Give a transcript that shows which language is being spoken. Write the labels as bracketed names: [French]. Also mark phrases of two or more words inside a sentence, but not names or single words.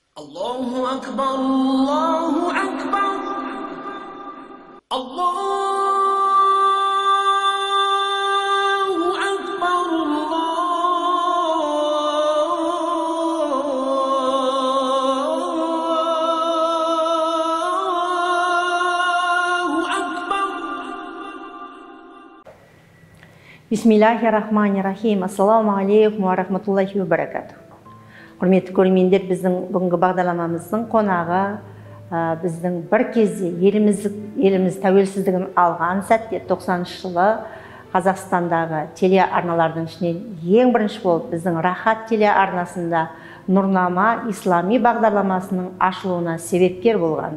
[Arabic] الله أكبر، الله أكبر، الله أكبر، الله أكبر. بسم الله الرحمن الرحيم. السلام عليكم ورحمة الله وبركاته. [Kazakh] Құрметті көрермендер, біздің бүгінгі бағдарламамыздың қонағы біздің бір кезде еліміз тәуелсіздігін алған сәтте 90 жылы Қазақстандағы телеарналардың ішінен ең бірінші болып біздің Рахат телеарнасында Нұрнама ислами бағдарламасының ашылуына себепкер болған.